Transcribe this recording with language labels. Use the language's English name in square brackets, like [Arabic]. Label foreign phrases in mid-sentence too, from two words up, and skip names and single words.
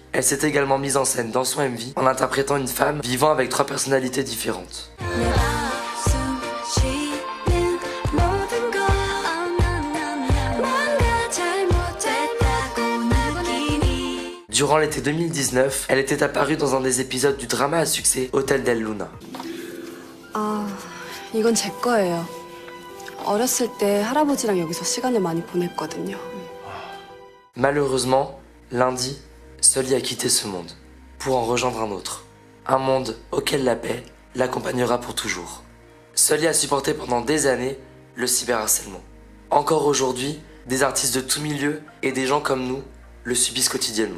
[French] Elle s'est également mise en scène dans son MV en interprétant une femme vivant avec 3 personnalités différentes. Durant l'été 2019, elle était apparue dans un des épisodes du drama à succès Hotel del Luna. [Korean] 아, 이건 제 거예요. 어렸을 때 할아버지랑 여기서 시간을 많이 보냈거든요. [French] Malheureusement, lundi, Sully a quitté ce monde pour en rejoindre un autre. Un monde auquel la paix l'accompagnera pour toujours. Sully a supporté pendant des années le cyberharcèlement. Encore aujourd'hui, des artistes de tout milieu et des gens comme nous le subissent quotidiennement.